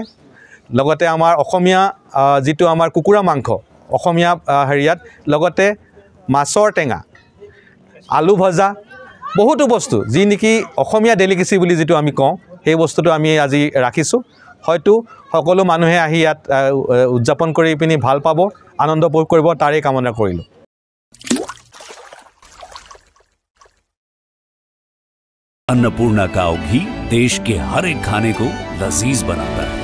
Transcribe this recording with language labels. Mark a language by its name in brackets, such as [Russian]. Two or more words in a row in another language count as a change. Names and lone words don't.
[Assamese] লগতে আমাৰ অসমীয়া যিটো আমাৰ কুকুৰা মাংস অসমীয়া হেৰিয়াত, লগতে মাছৰ টেঙা, আলু ভজা, বহুতো বস্তু যি নেকি অসমীয়া ডেলিকেচি বুলি যিটো আমি কওঁ, সেই বস্তুটো আমি আজি ৰাখিছোঁ। হয়তো সকলো মানুহে আহি ইয়াত উদযাপন কৰি পিনি ভাল পাব, আনন্দ উপভোগ কৰিব, তাৰেই কামনা কৰিলোঁ। [Hindi] अन्नपूर्णा काव घी देश के हर एक खाने को लजीज बनाता है।